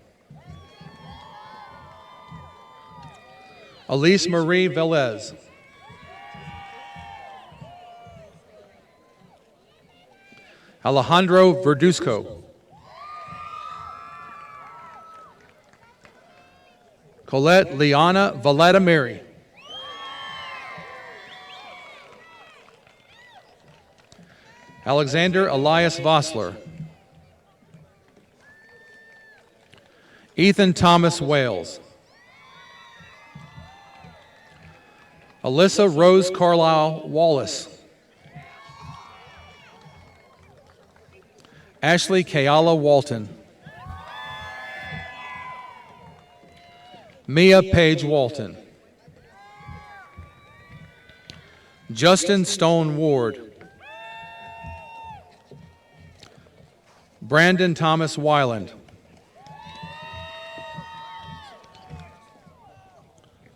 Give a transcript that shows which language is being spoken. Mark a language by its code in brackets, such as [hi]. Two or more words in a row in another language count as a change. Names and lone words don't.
[en] Elise Marie Velez. Alejandro Verduzco. Colette Liana Vladimiri. Alexander Elias Vossler. Ethan Thomas Wales. Alyssa Rose Carlisle Wallace. Ashley Kayala Walton. Mia Page Walton. Justin Stone Ward. Brandon Thomas Weiland.